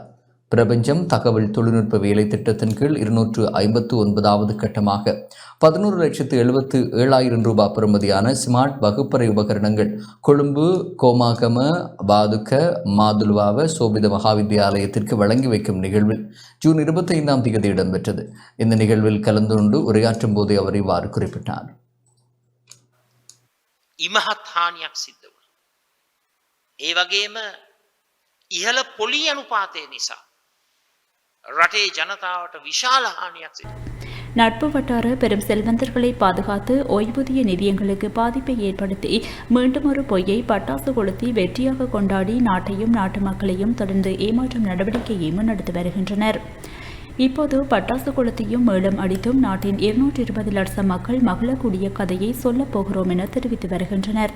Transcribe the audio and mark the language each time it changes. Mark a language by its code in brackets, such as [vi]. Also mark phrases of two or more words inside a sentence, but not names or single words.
[ta] பிரபஞ்சம் தகவல் தொழில்நுட்ப வேலை திட்டத்தின் கீழ் 259வது கட்டமாக 11,77,000 ரூபாய் பெறுமதியான ஸ்மார்ட் வகுப்பறை உபகரணங்கள் கொழும்பு கோமாகம பாதுக்க மாதுல்வாவ சோபித மகாவித்தியாலயத்திற்கு வழங்கி வைக்கும் நிகழ்வில் ஜூன் 25 இடம்பெற்றது. இந்த நிகழ்வில் கலந்து கொண்டு உரையாற்றும் போதே அவர் இவ்வாறு குறிப்பிட்டார். [si] ඉමහත් හානියක් සිද්ධ වුණා. ඒ වගේම ඉහළ පොලී අනුපාතය නිසා රටේ ජනතාවට විශාල හානියක් සිදු වුණා. [ta] நட்பு வட்டார பெரும் செல்வந்தர்களை பாதுகாத்து ஓய்வூதிய நிதியங்களுக்கு பாதிப்பை ஏற்படுத்தி மீண்டும் ஒரு பொய்யை பட்டாசு கொளுத்தி வெற்றியாக கொண்டாடி நாட்டையும் நாட்டு மக்களையும் தொடர்ந்து ஏமாற்றும் நடவடிக்கையை முன்னெடுத்து வருகின்றனர். இப்போது பட்டாசு கொளுத்தியும் மேளம் அடித்தும் நாட்டின் 220 லட்சம் மக்கள் மகிழக்கூடிய கதையை சொல்லப் போகிறோம் என தெரிவித்து வருகின்றனர்.